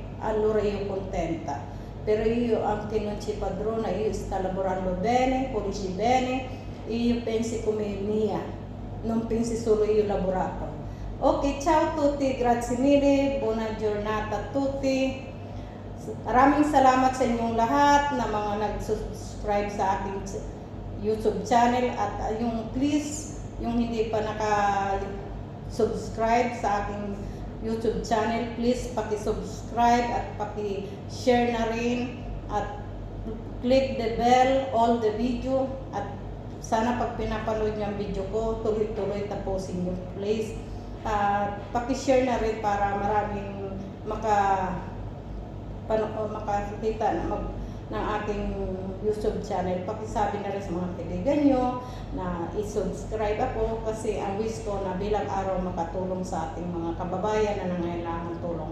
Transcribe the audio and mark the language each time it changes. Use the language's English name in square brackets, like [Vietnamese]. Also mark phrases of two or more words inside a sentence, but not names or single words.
[Italian] Allora io contenta, però io anche non c'è padrona, io sto lavorando bene, pulisci bene, io penso come mia, non pensi solo io lavorato. Ok, ciao a tutti, grazie mille, buona giornata a tutti. [Filipino] Maraming salamat sa inyong lahat na mga nag-subscribe sa aking YouTube channel at yung please, yung hindi pa naka-subscribe sa aking YouTube channel, please paki-subscribe at paki-share na rin at [English] click the bell, all the video [Filipino] at sana pag pinapanood niyo ang video ko, tuloy-tuloy tapusin niyo please. Paki-share na rin para maraming makakita na ng aking YouTube channel. Pakisabi na rin sa mga kaibigan nyo na i-subscribe ako kasi ang wish ko na bilang araw makatulong sa ating mga kababayan na nangailangan ng tulong.